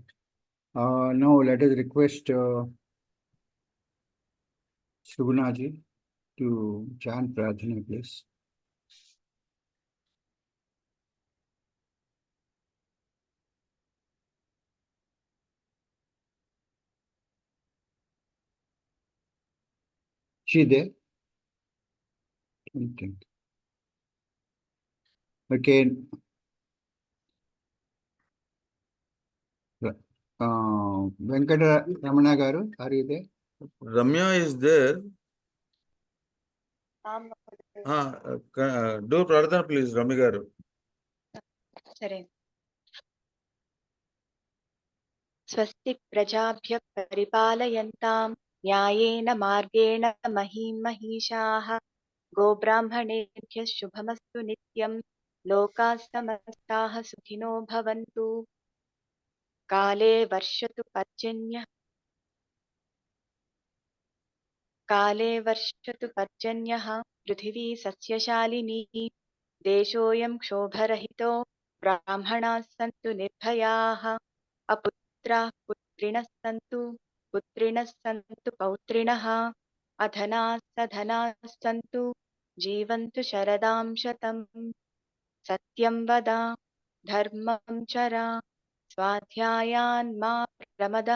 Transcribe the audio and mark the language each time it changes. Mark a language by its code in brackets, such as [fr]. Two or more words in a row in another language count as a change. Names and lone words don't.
[en] Now let us request Suguna ji to chant Prarthana, please. She there? Okay. [te] వెంకట రమణ గారు, [en] are you there? Ramya is there. Do Pradhan, please, Rami garu. [te] సరే. [sa] స్వస్తి ప్రజాభ్యః పరిపాలయంతాం న్యాయేన మార్గేణ మహీం మహీషాః గోబ్రాహ్మణేభ్యः శుభమస్తు నిత్యం లోకాः సమస్తాः సుఖినో భవంతు. కాలే వర్షతు పర్జన్యః పృథివీ సస్యశాలినీ దేశోऽयं क्षोभरहितो ब्राह्मणाः सन्तु निर्भयाः अपुत्राः पुत्रिणः सन्तु पौत्रिणः अधनाः सधनाः सन्तु जीवन्तु शरदां शतम्. सत्यं वद धर्मं चर स्वाध्यायान् मा प्रमदः.